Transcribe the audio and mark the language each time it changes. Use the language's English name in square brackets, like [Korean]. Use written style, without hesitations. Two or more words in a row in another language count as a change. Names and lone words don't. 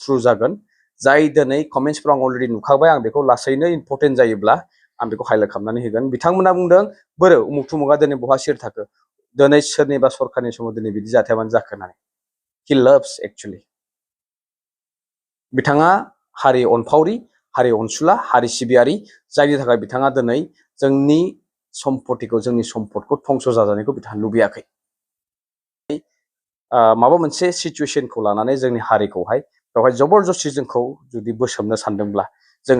[Bodo] थ्रु जागोन जाय दिनै कमेन्ट्सफोराव आं अलरेडि नुखाबाय आं बेखौ लासैनो इम्पर्टेन्ट जायोब्ला आं बेखौ हाइलाइट खालामनानै होगोन बिथांमोना बुंदों बोरो उमुक थुमुगा दिनै बहा सिर थाखो दिनै सोरनिबा सरकारनि समाव दिनै बिदि जाथाया मानो जाखो होननानै [English] he loves actually [Bodo] बिथाङा हारि अनफावरि हारि अनसुला हारि सिबियारि जायनि थाखाय बिथाङा दिनै जोंनि सम्पतिखौ जोंनि सम्पदखौ धंस जाजानायखौ बिथाङा लुबैयाखै माबा मोनसे सिचुएसनखौ लानानै जोंनि हारिखौहाय बेवहाय जबरदस्ति जोंखौ जुदि बोसोमनो सानदोंब्ला जों